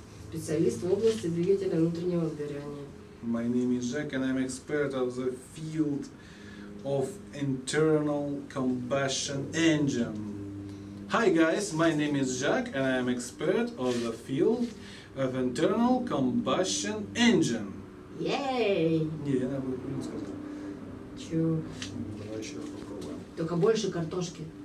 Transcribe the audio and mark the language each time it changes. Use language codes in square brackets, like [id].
[ru] Специалист в области двигателя внутреннего сгорания. [en] My name is Jack and I'm expert of the field of internal combustion engine. Hi guys, my name is Jack and I am expert of the field of internal combustion engine. Yay! [ru] Не, я не сказал. Чё? Давай еще раз попробуем. Только больше картошки.